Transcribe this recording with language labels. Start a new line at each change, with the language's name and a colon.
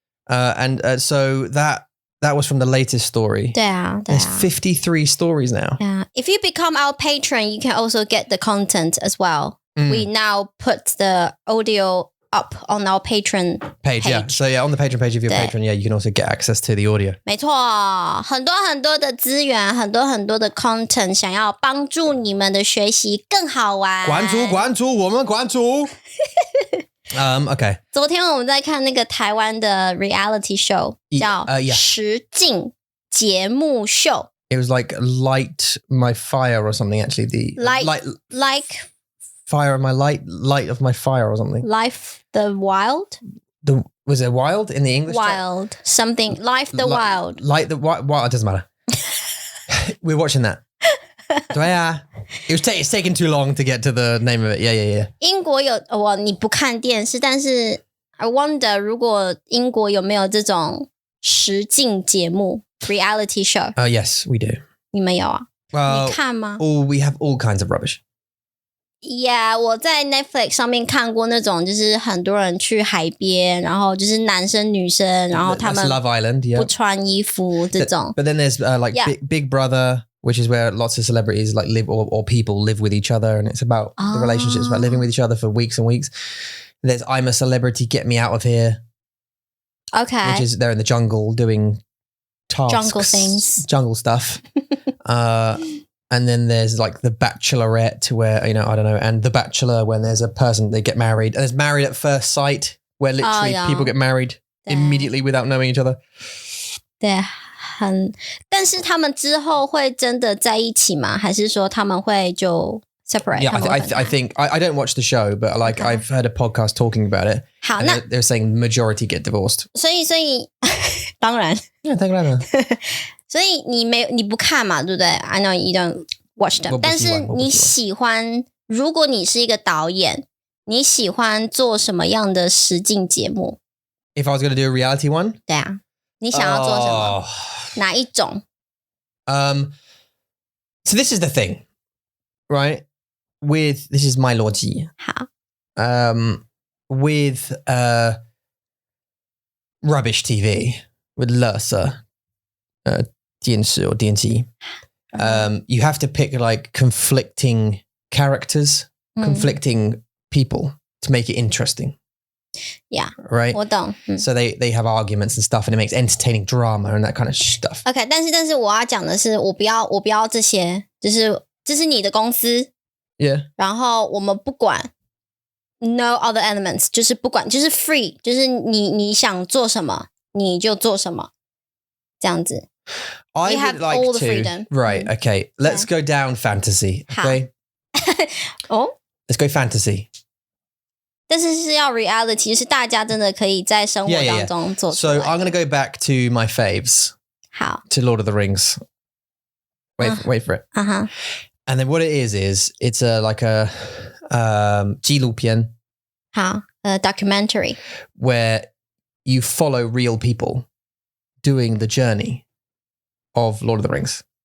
English: And so that was from the latest story.
Chinese: 对啊，对啊。
English: There's 53 stories now. Yeah. If you become our patron, you can also get the content as well. We now put the audio up on our Patreon page. Yeah. So on the Patreon page, if you're a patron, you can also get access to the audio.
Chinese: 没错，很多很多的资源，很多很多的 content， 想要帮助你们的学习更好玩。关注我们关注。
English: Okay.
Chinese: 昨天我们在看那个台湾的 reality show， 叫实境节目秀。
English: It was like Light My Fire or something. Actually, the like Fire my light of my fire or something. Life the Wild. Was it wild in the English? Wild something. Life the Wild. Light the wild. It doesn't matter. We're watching that.
Chinese: 对啊
English: It's taken too long to get to the name of it. Yeah.
Chinese: 英国有你不看电视，但是
English: I wonder
Chinese: 如果英国有没有这种实境节目 reality show?
English: Yes, we do.
Chinese: 你们有啊？
English: Well,
Chinese: 你看吗？
English: we have all kinds of rubbish.
Chinese: Yeah, 我在 Netflix 上面看过那种，就是很多人去海边，然后就是男生女生，然后他们
English: Love Island, yeah.
Chinese: 不穿衣服这种。
English: But then there's like Big Brother, which is where lots of celebrities like live or people live with each other, and it's about the relationships, about living with each other for weeks and weeks. There's I'm a Celebrity, Get Me Out of Here. Okay. Which is they're in the jungle doing tasks. Jungle things. Jungle stuff. And then there's like The Bachelorette where, I don't know, and The Bachelor when there's a person, they get married. And there's Married at First Sight where literally people get married immediately without knowing each other.
Chinese: 对，但是他们之后会真的在一起吗？还是说他们会就 separate?
English: Yeah, I think, I don't watch the show, but like I've heard a podcast talking about it.
Chinese: 好，那
English: they're saying the majority get divorced.
Chinese: 所以当然 Yeah, 当然了。所以你不看嘛，对不对 ？
English: I know you don't watch them，
Chinese: 但是你喜欢，如果你是一个导演，你喜欢做什么样的实境节目
English: ？If I was going to do a reality one，
Chinese: 对啊，你想要做什么？哪一种
English: ？So this is the thing, right? This is my
Chinese: 逻辑。好。
English: With rubbish TV, with
Chinese: 垃圾电视
English: or
Chinese: 电机
English: you have to pick like conflicting characters, conflicting people to make it interesting. Yeah. Right?
Chinese: 我懂。
English: So they have arguments and stuff and it makes entertaining drama and that kind of stuff.
Chinese: OK, 但是我要讲的是我不要这些，就是这是你的公司
English: Yeah.
Chinese: 然后我们不管
English: no other elements
Chinese: 就是不管就是 free 就是你想做什么你就做什么这样子
English: I You would have like all the to, freedom. Right, okay. Let's go down fantasy. Okay.
Chinese: 哦
English: Let's go fantasy.
Chinese: 但是要 reality 就是大家真的可以在生活当中做出来
English: So I'm going to go back to my faves.
Chinese: 好
English: To Lord of the Rings. Wait for it. And then what it is it's like a
Chinese: 纪录片好
English: documentary where you follow real people doing the journey of Lord of the Rings.